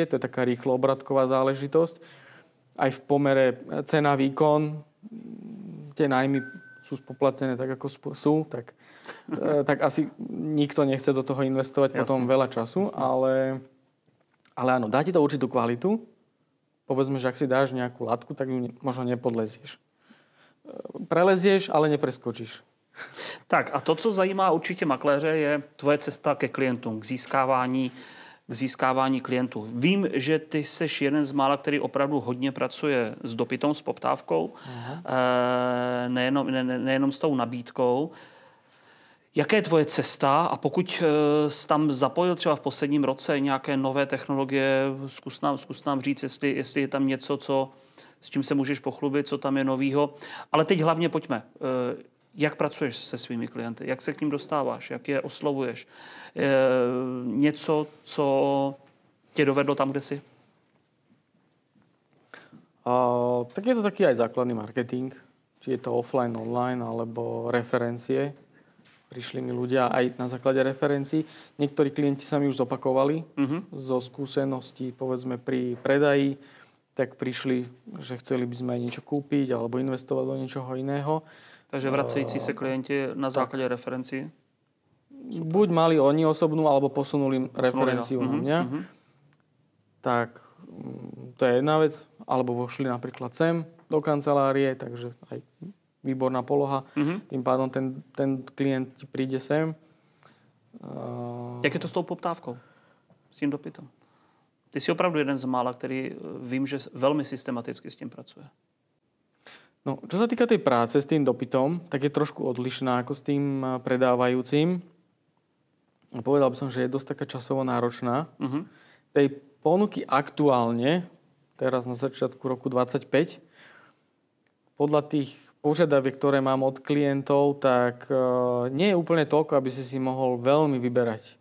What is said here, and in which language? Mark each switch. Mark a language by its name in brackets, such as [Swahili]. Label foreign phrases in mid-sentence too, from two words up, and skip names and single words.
[Slovak] To je taká rýchlo obratková záležitosť. Aj v pomere cena-výkon tie nájmy sú spoplatnené tak, ako sú, tak asi nikto nechce do toho investovať potom veľa času, ale áno, dá ti to určitú kvalitu. Povedzme, že ak si dáš nejakú latku, tak ju možno nepodlezieš. Prelezieš, ale nepreskočíš. [Czech] Tak a to, co zajímá určitě makléře, je tvoje cesta ke klientům, k získávání klientů. Vím, že ty seš jeden z mála, který opravdu hodně pracuje s dopytom, s poptávkou, nejenom s tou nabídkou. Jaké je tvoje cesta a pokud jsi tam zapojil třeba v posledním roce nějaké nové technologie, zkus nám říct, jestli je tam něco, s čím se můžeš pochlubit, co tam je novýho. Ale teď hlavně pojďme. Jak pracuješ se svými klienty? Jak se k ním dostáváš? Jak je oslovuješ? Něco, co tě dovedlo tam, kde si? [Slovak] Tak je to taký aj základný marketing. Či je to offline, online, alebo referencie. Prišli mi ľudia aj na základe referencií. Niektorí klienti sa mi už zopakovali zo skúseností, povedzme pri predaji, tak prišli, že chceli by sme aj niečo kúpiť alebo investovať do niečoho iného. Takže vracející sa klienti na základe referencií? Buď mali oni osobnú, alebo posunuli referenciu na mňa. Tak to je jedna vec. Alebo vošli napríklad sem do kancelárie, takže aj výborná poloha. Tým pádom ten klient ti príde sem. [Czech] Jak je to s tou poptávkou? S tím dopytom? Ty jsi opravdu jeden z mála, který vím, že veľmi systematicky s tím pracuje. [Slovak] No, čo sa týka tej práce s tým dopytom, tak je trošku odlišná ako s tým predávajúcim. Povedal by som, že je dosť taká časovo náročná. Tej ponuky aktuálne, teraz na začiatku roku 2025, podľa tých požiadaviek, ktoré mám od klientov, tak nie je úplne toľko, aby si mohol veľmi vyberať.